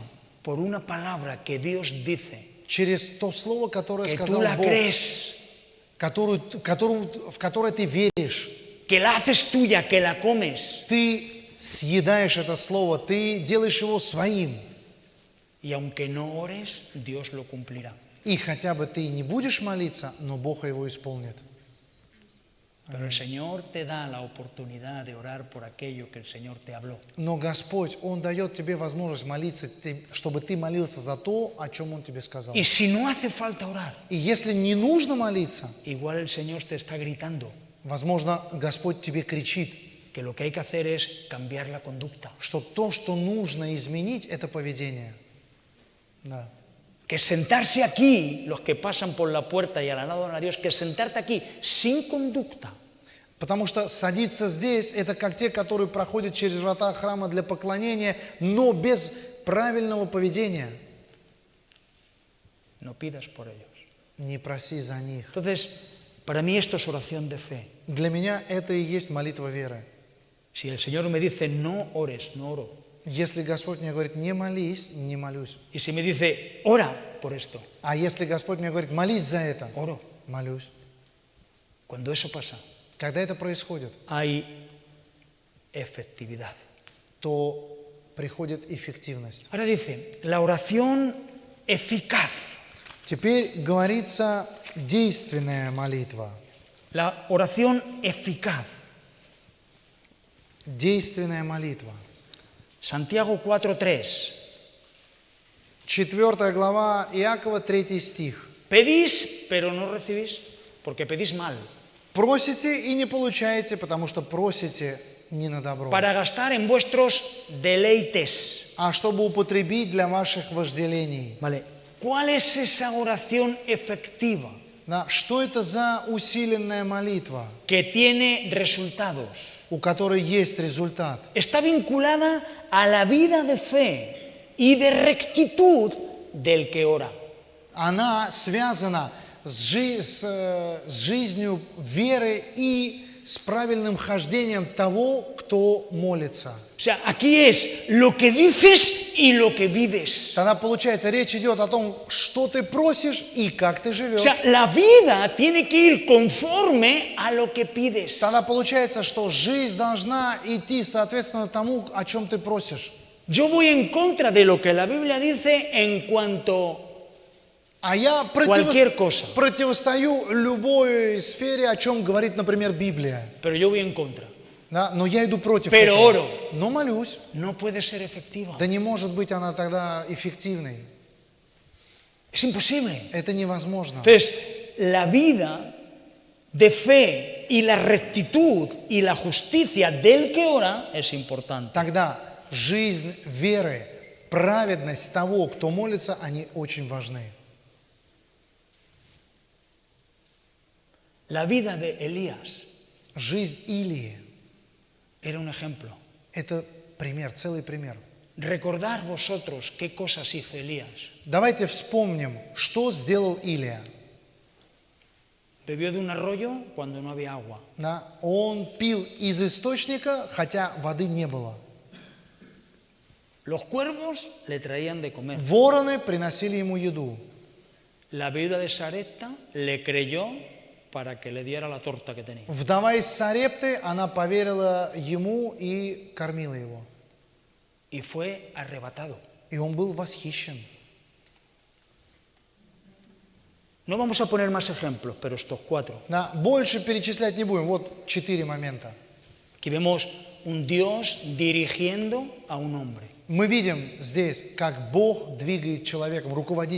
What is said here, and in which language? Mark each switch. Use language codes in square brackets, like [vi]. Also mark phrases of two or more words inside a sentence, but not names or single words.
[es] por una palabra que Dios dice, [ru] через то слово, которое [es] que tú [ru] сказал [es] la [ru] Бог, [es] crees, [ru] в которое ты веришь. [es] que la haces tuya, que la comes. [ru] Ты съедаешь это слово, ты делаешь его своим. [es] Y aunque no ores, Dios lo cumplirá. [ru] И хотя бы ты не будешь молиться, но Бог его исполнит. [es] Pero el Señor te da la oportunidad de orar por aquello que el Señor te habló. [ru] Но Господь, Он дает тебе возможность молиться, чтобы ты молился за то, о чем Он тебе сказал. [es] Y si no hace falta orar, [ru] И если не нужно молиться, [es] igual el Señor te está gritando [ru] возможно, Господь тебе кричит, [es] que lo que hay que hacer es cambiar la conducta. [ru] что то, что нужно изменить, это поведение. Да. [es] que sentarse aquí, los que pasan por la puerta y alaban a Dios, que sentarte aquí sin conducta, [ru] Потому что садиться здесь – это как те, которые проходят через врата храма для поклонения, но без правильного поведения. [es] no pidas por ellos. [ru] Не проси за них. [es] Entonces, para mí esto es oración de fe. [ru] Для меня это и есть молитва веры. [es] Si el Señor me dice no ores, no oro. [ru] Если Господь мне говорит, не молись, не молюсь. [es] Y si me dice ora por esto, [ru] А если Господь мне говорит, молись за это, [es] oro. [ru] молюсь. [es] Cuando eso pasa, [ru] Когда это происходит, [es] hay efectividad. [ru] то приходит эффективность. [es] Ahora dice, la oración eficaz. [ru] Теперь говорится действенная молитва. [es] La oración eficaz. [ru] Действенная молитва. [es] Santiago 4:3. [ru] 4 глава Иакова, 3 стих. [es] Pedís, pero no recibís, porque pedís mal. [ru] Просите и не получаете, потому что просите не на добро, [es] Para gastar en vuestros deleites. [ru] а чтобы употребить для ваших вожделений. [es] Vale. ¿Cuál es esa oración efectiva [ru] Да, что это за усиленная молитва, [es] que tiene resultados? [ru] у которой есть результат? [es] Está vinculada a la vida de fe y de rectitud del que ora. [ru] Она связана с жизнью веры и с правильным хождением того, кто молится. [es] O sea, aquí es lo que dices y lo que vives. [ru] Тогда получается, речь идет о том, что ты просишь и как ты [es] O [ru] живешь. [es] sea, la vida tiene que ir conforme a lo que pides. [ru] Тогда получается, что жизнь должна идти соответственно тому, о чем ты просишь. [es] Yo voy en contra de lo que la Biblia dice en cuanto [ru] А я [es] cualquier cosa, [ru] противостою любой сфере, о чем говорит, например, Библия. [es] pero yo voy en contra. [ru] Да? Но я иду против [es] Pero [ru] этого. [es] oro. [ru] Но молюсь. [es] No puede ser efectiva. [ru] Да не может быть она тогда эффективной. [es] Es imposible. [ru] Это невозможно. [es] Entonces, la vida de fe y la rectitud y la justicia del que ora es importante. [ru] Тогда жизнь веры, праведность того, кто молится, они очень важны. [es] La vida de Elías [ru] Жизнь Илии [es] era un ejemplo. – [ru] это пример, целый пример. [es] Recordad vosotros qué cosas hizo Elías. [ru] Давайте вспомним, что сделал Илия. [es] Bebió de un arroyo cuando no había agua. [ru] Да? Он пил из источника, хотя воды не было. [es] Los cuervos le traían de comer. [ru] Вороны приносили ему еду. [es] La viuda de Sarepta le creyó para que le diera la torta que tenía. [ru] Вдова из Сарепты, она поверила ему и кормила его. [es] Y fue arrebatado. [ru] И он был восхищен. [es] No vamos a poner más ejemplos, pero estos 4. [ru] Да? Больше перечислять не будем. Вот 4 момента. [es] Aquí vemos un Dios dirigiendo a un hombre. [ru] Мы видим здесь, как Бог двигает человеком, руководит